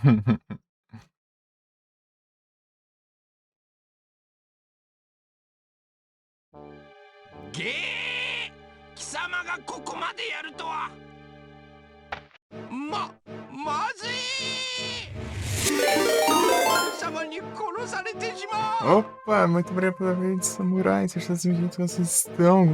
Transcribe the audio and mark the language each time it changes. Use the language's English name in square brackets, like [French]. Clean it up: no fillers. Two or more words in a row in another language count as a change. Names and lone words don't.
[Japanese] げえ、貴様がここまでやるとは。まずい。様に殺されてしまう。 [Portuguese] Opa, muito obrigado pela vez, samurai. Vocês estão sentindo que vocês estão?